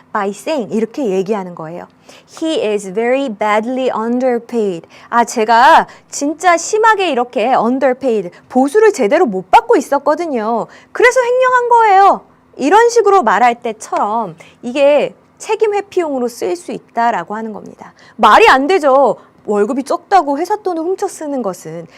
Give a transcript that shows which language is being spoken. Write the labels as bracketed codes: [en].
[ko] by saying 이렇게 얘기하는 거예요. [en] He is very badly underpaid. [ko] 제가 진짜 심하게 이렇게 underpaid, 보수를 제대로 못 받고 있었거든요. 그래서 횡령한 거예요. 이런 식으로 말할 때처럼 이게 책임 회피용으로 쓰일 수 있다라고 하는 겁니다. 말이 안 되죠. 월급이 적다고 회사 돈을 훔쳐 쓰는 것은.